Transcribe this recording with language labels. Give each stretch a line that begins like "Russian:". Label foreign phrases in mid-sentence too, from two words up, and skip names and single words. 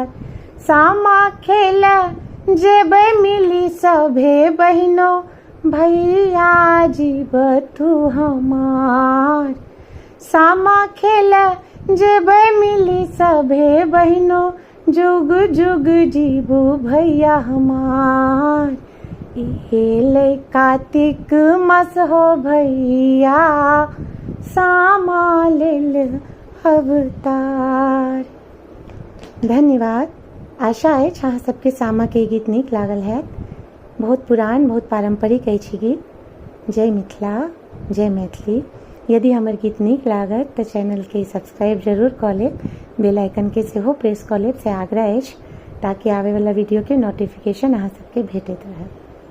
Maithili: सामा खेल जेबै मिली सभे बहिनो, भैया जी बथू हमार। सामा खेल जेबै मिली सभे बहिनो, जुग जुग जीबू भैया हमार। एले कार्तिक मास हो भैया, सामा लेल अवतार। धन्यवाद। आशा अछि अहाँ सबके सामा के गीत नीक लागल है। बहुत पुरान, बहुत पारंपरिक अछि गीत। जय मिथिला, जय मैथिली। यदि हमर गीत नीक लागत तऽ चैनल के सब्सक्राइब जरूर कऽ लेब,
English: bell icon
Maithili: के सेहो प्रेस कऽ लेब से आग्रह अछि, ताकि आबै वाला वीडियो के नोटिफिकेशन अहाँ सबके भेटैत रहत।